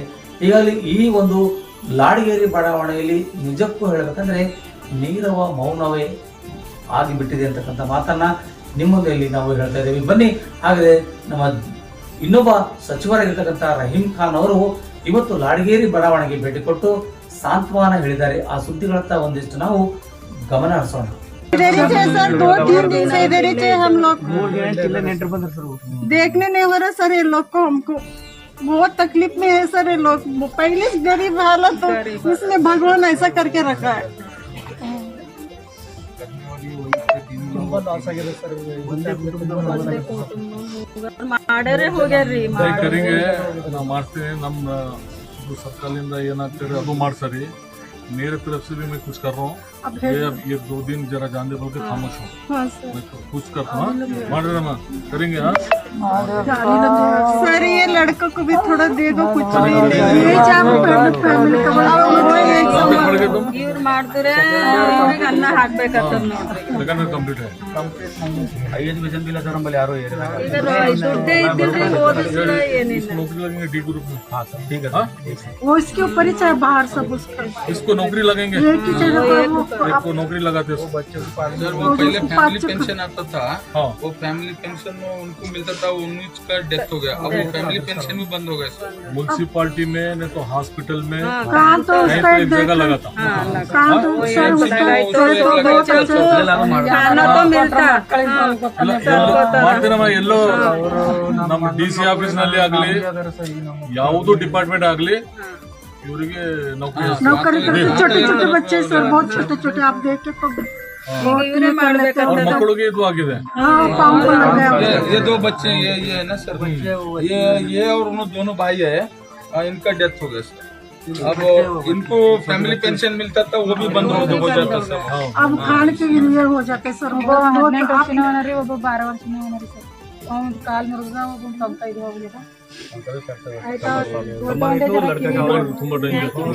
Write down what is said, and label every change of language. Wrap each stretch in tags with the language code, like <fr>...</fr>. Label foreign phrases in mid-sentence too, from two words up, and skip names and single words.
<kn>ಈಗಾಗಲೇ ಈ ಒಂದು ಲಾಡಗೇರಿ ಬಡಾವಣೆಯಲ್ಲಿ ನಿಜಕ್ಕೂ ಹೇಳಬೇಕಂದ್ರೆ ನೀರವ ಮೌನವೇ ಆಗಿಬಿಟ್ಟಿದೆ ಅಂತಕ್ಕಂಥ ಮಾತನ್ನ ನಿಮ್ಮ ಮುಂದೆ ಇಲ್ಲಿ ನಾವು ಹೇಳ್ತಾ ಇದ್ದೇವೆ. ಬನ್ನಿ ಹಾಗಾದ್ರೆ ನಮ್ಮ ಇನ್ನೊಬ್ಬ ಸಚಿವರಾಗಿರ್ತಕ್ಕಂಥ ರಹೀಂ ಖಾನ್ ಅವರು ಇವತ್ತು ಲಾಡಗೇರಿ ಬಡಾವಣೆಗೆ ಭೇಟಿ ಕೊಟ್ಟು ಸಾಂತ್ವನ ಹೇಳಿದ್ದಾರೆ. ಆ ಸುದ್ದಿಗಳತ್ತ ಒಂದಿಷ್ಟು ನಾವು ಗಮನ ಹರಿಸೋಣ.</kn> <hi>सर 2-3 दिन से इधर ही थे हम लोग, देखने नहीं हो रहा सर ये लोग को, हमको बहुत तकलीफ में है सर ये लोग। पहले से गरीब हालत तो इसमें भगवान ऐसा करके रखा है।</hi> <kn>ಕರೆಂಗೆ ನಾವು ಮಾಡ್ತೀವಿ. ನಮ್ಮ ಸರ್ಕಾರದಿಂದ ಏನಾಗ್ತದೆ ಅದು ಮಾಡ್ಸರಿ.</kn> <hi>मेरे तरफ से भी मैं कुछ कर रहा हूँ. ये 2 दिन जरा जान दे बोल के खामोश हूँ. मैं कुछ करता हूँ. करेंगे. सर ये लड़कों को भी थोड़ा दे दो कुछ भी.</hi> <kn>ಇವ್ರು ಮಾಡ್ತಾರೆ ಇವ್ರಿಗೆ ಅನ್ನ ಹಾಕ್ಬೇಕಾಗ್ತದ ನೋಡ್ರಿ. ಕಂಪ್ಲೀಟ್ ಈಗ ದುಡ್ಡೇ ಇದ್ದಿಲ್ರಿ ಓದಿಸಿಲ್ಲ ಏನಿಲ್ಲ.</kn> <hi>नौकरी लगेंगे डी ग्रुप में. हाँ सर ठीक है. वो इसके ऊपर ही चाहे बाहर सब उसका इसको नौकरी लगेंगे. इसको नौकरी लगाते हैं. सर वो पहले</hi> <en>family pension</en> <hi>आता था. हाँ. वो</hi> <en>family pension</en> <hi>में उनको मिलता था, उनका डेथ हो गया. अब वो</hi> <en>family pension</en> <hi>भी बंद हो गया सर. म्यूनसिपालिटी में नहीं तो हॉस्पिटल में काम तो कहीं उसका तो एक जगह लगा था. काम तो सर उसका खाना तो मिलता.</hi> <kn>ಮಾಡ್ತೀನಮ್ಮ. ಎಲ್ಲೋ ನಮ್ಮ DC ಆಫೀಸ್ ನಲ್ಲಿ ಆಗ್ಲಿ ಯಾವುದು ಡಿಪಾರ್ಟ್ಮೆಂಟ್ ಆಗ್ಲಿ ಇವರಿಗೆ</kn> <hi>नौकरी करते छोटे छोटे बच्चे सर, बहुत छोटे छोटे आप देख के तो</hi> <kn>ಇವರೇ ಮಾಡ್ಬೇಕಾಗ್ತದ. ಮಕ್ಕಳಿಗೆ ಇದು ಆಗಿದೆ.</kn> <hi>पाँव को लग गया। ये 2 बच्चे ये है ना सर, ये और उन्होंने दोनों भाई है, इनका डेथ हो गया सर. अब इनको</hi> <en>family pension</en> <hi>मिलता था वो भी बंद हो जाता सर. अब खाने के लिए हो जाते सर.</hi> <kn>ಒಬ್ಬ 18 ವರ್ಷನೇ ಅವನರಿ, ಒಬ್ಬ 12 ವರ್ಷನೇ ಅವನರಿ ಸರ್. ಅವ್ನ ಕಾಲ್ ಮುರಿದ, ಒಬ್ಬ 95 ಹೋಗ್ಲಿಲ್ಲ. ಆಯ್ತಾ ತುಂಬಾ ಡೇಂಜರ್.</kn>